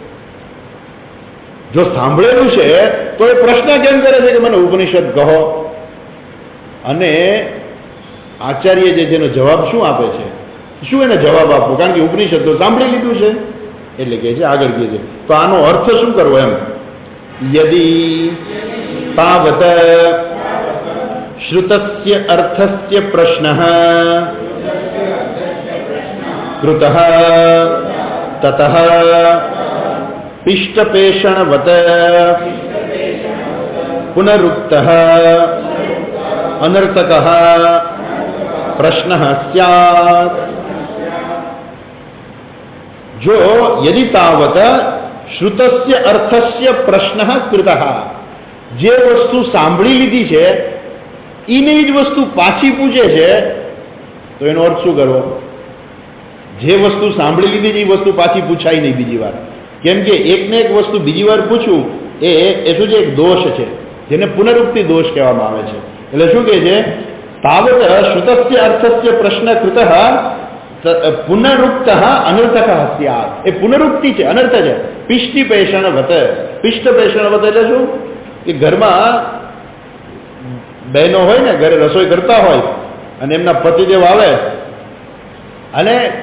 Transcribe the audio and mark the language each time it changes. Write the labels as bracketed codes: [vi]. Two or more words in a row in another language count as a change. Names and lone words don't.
[gu] જો સાંભળેલું છે તો એ પ્રશ્ન કેમ કરે છે કે મને ઉપનિષદ કહો અને આચાર્ય જે જેનો જવાબ શું આપે છે શું એને જવાબ આપવો કારણ કે ઉપનિષદ તો સાંભળી લીધું છે એટલે કહે છે આગળ કહે છે તો આનો અર્થ શું કરવો એમ [sa] यदि तावत श्रुतस्य अर्थस्य प्रश्नः कृतः ततः पिष्टपेषणवत पुनरुक्तः अनर्थकः प्रश्नः स्यात् जो यदि तावत श्रुतस्य अर्थस्य प्रश्नः कृतः [gu] જે વસ્તુ સાંભળી લીધી છે એની જ વસ્તુ પાછી પૂછે છે તો એનો અર્થ શું કરવો જે વસ્તુ સાંભળી લીધી છે એ વસ્તુ પાછી પૂછાય નહીં બીજી વાર કેમ કે એકને એક વસ્તુ બીજી વાર પૂછવું એ શું છે એક દોષ છે જેને પુનરુક્તિ દોષ કહેવામાં આવે છે એટલે શું કહે છે [sa] तावत श्रुतस्य अर्थस्य प्रश्न कृतः पुनरुक्तः अनर्थकः स्यात् [gu] એ પુનરુક્તિ છે અનર્થ છે [sa] पिष्टिपेषणवत पिष्टपेषणवत [gu] એટલે શું કે ઘરમાં બહેનો હોય ને ઘરે રસોઈ કરતા હોય અને એમના પતિદેવ આવે અને